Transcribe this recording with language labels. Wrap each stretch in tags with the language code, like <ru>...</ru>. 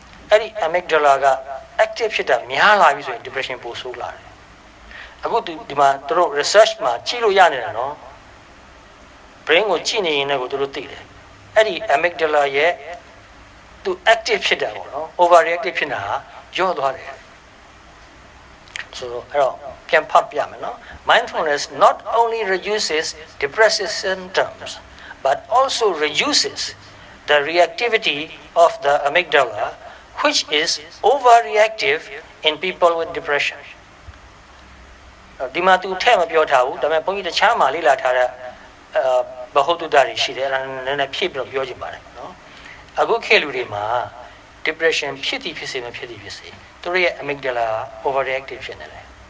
<my>အဲ့ဒီ amygdala က active ဖြစ်တာများလာပြီဆိုရင် depression ပိုဆိုးလာတယ်အခုဒီမှာသူတို့ research မှာကြည့်လို့ရနေတာနော် brain ကိုကြည့်နေရင်လည်းကိုသူတို့သိတယ်အဲ့ဒီ amygdala ရဲ့သူ active ဖြစ်တာပေါ့နော် overreactive ဖြစ်တာဟာညော့သွားတယ်</my> <en>So, mindfulness not only reduces depressive symptoms, but also reduces the reactivity of the amygdala, which is overreactive in people with depression.</en> <my>ဒီမှာသူထဲ့မပြောထားဘူးဒါပေမဲ့ဘုန်းကြီးတခြားမှာလေ့လာထားတဲ့ဘဟုတုတ္တတွေရှိတယ်အဲ့ဒါနည်းနည်းဖြည့်ပြီးတော့ပြောချင်ပါတယ်နော်အခုခေတ်လူတွေမှာ depression ဖြစ်သည်ဖြစ်စေမဖြစ်သည်ဖြစ်စေသူတို့ရဲ့ amygdala overreactive ဖြစ်နေတယ်အဲ့</my>